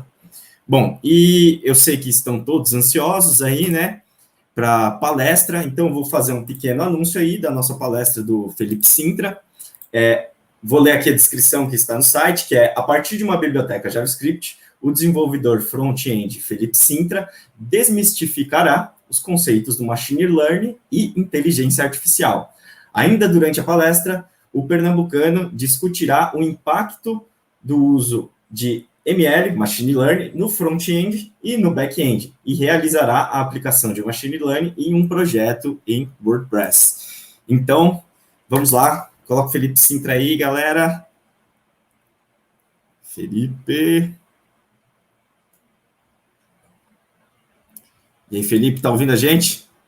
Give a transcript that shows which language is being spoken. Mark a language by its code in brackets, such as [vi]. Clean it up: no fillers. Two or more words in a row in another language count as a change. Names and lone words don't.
[pt] Bom, e eu sei que estão todos ansiosos aí, né, para a palestra, então eu vou fazer um pequeno anúncio aí da nossa palestra do Felipe Sintra. Vou ler aqui a descrição que está no site, que é: a partir de uma biblioteca JavaScript, o desenvolvedor front-end Felipe Sintra desmistificará os conceitos do [en] machine learning [pt] e inteligência artificial. Ainda durante a palestra, o pernambucano discutirá o impacto do uso de ML, [en] Machine Learning, [pt] no front-end e no back-end, e realizará a aplicação de [en] Machine Learning [pt] em um projeto em WordPress. Então, vamos lá, coloca o Felipe Sintra aí, galera. Felipe. E aí, Felipe, tá ouvindo a gente?